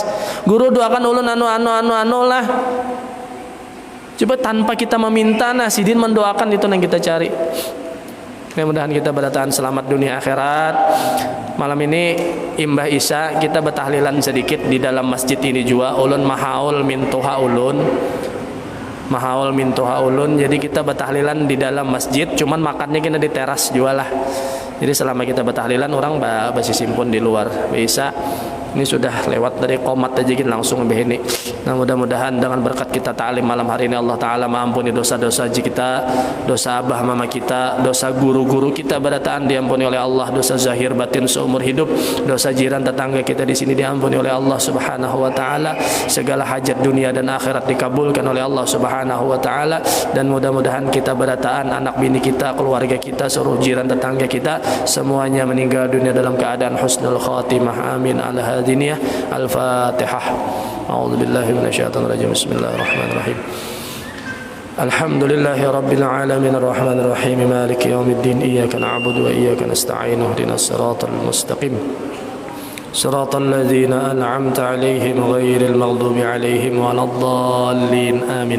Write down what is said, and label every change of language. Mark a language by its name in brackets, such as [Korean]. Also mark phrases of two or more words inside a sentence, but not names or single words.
[Banjar] Guru doakan ulun anu lah. Coba tanpa kita meminta, nah sidin mendoakan itu yang kita cari. [Indonesian] Mudah-mudahan kita bertahan selamat dunia akhirat. Malam ini Imbah Isa kita bertahlilan sedikit di dalam masjid ini juga. [Banjar] Ulun mahaul mintuha ulun. [Indonesian] Jadi kita bertahlilan di dalam masjid, cuman makannya kita di teras juga lah. [Banjar] Jadi selama kita bertahlilan orang basi simpun di luar. [Indonesian] Bisa ini sudah lewat dari qomat aja kita langsung begini. Nah mudah-mudahan dengan berkat kita ta'lim malam hari ini Allah Ta'ala mengampuni dosa-dosa kita, dosa abah mama kita, dosa guru-guru kita berataan diampuni oleh Allah, dosa zahir batin seumur hidup, dosa jiran tetangga kita di sini diampuni oleh Allah [Arabic] سبحانه وتعالى, [Indonesian] segala hajat dunia dan akhirat dikabulkan oleh Allah [Arabic] سبحانه وتعالى, [Indonesian] dan mudah-mudahan kita berataan anak bini kita, keluarga kita, seluruh jiran tetangga kita semuanya meninggal dunia dalam keadaan [Arabic] حسن الخاتمة. Amin. Al-hadiniyah. Al-Fatihah. أعوذ بالله من الشيطان الرجيم. بسم الله الرحمن الرحيم. الحمد لله رب العالمين الرحمن الرحيم مالك يوم الدين إياك نعبد وإياك نستعين اهدنا الصراط المستقيم صراط الذين أنعمت عليهم غير المغضوب عليهم ولا الضالين آمين.